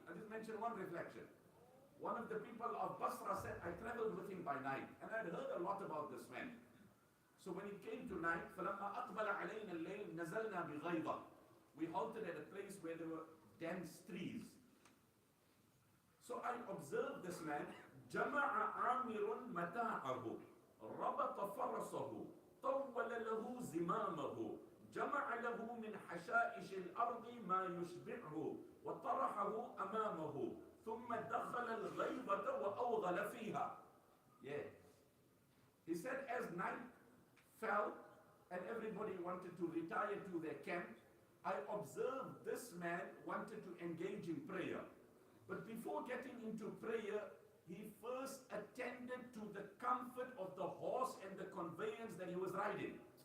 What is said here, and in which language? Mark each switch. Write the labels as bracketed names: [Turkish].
[English] I just mentioned one reflection. One of the people of Basra said, I traveled with him by night, and I had heard a lot about this man. So when it came to night, [Arabic] فَلَمَّا أَقْبَلَ عَلَيْنَا اللَّيْلِ نَزَلْنَا بِغَيْضَةٍ. [English] We halted at a place where there were dense trees. So I observed this man, [Arabic] جَمَعَ عَامِرٌ مَتَاعَهُ رَبَطَ فَرَسَهُ طَوَّلَ لَهُ زِمَامَهُ جَمَعَ لَهُ مِنْ حَشَائِشِ الْأَرْضِ مَا يُشْبِعُهُ وَطَرَحَهُ أَمَامَهُ ثُمَّ دَخَلَ الْغَيْبَةَ وَأَوْغَلَ فِيهَا. [English] Yeah. He said as night fell and everybody wanted to retire to their camp, I observed this man wanted to engage in prayer. But before getting into prayer, he first attended to the comfort of the horse and the conveyance that he was riding.